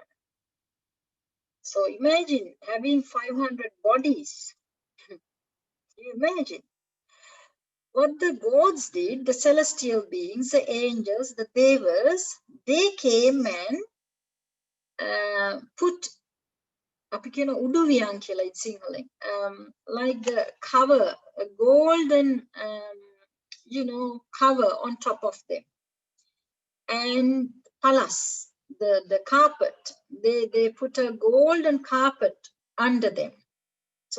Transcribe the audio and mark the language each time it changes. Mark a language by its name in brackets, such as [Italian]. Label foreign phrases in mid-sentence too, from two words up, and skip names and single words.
[English] So imagine having 500 bodies. You imagine what the gods did, the celestial beings, the angels, the devas, they came and put [Sinhala] අපිකෙන උඩුවියන් කියලා [English] in Sinhala, like the cover, a golden you know, cover on top of them, and palas, the carpet, they put a golden carpet under them.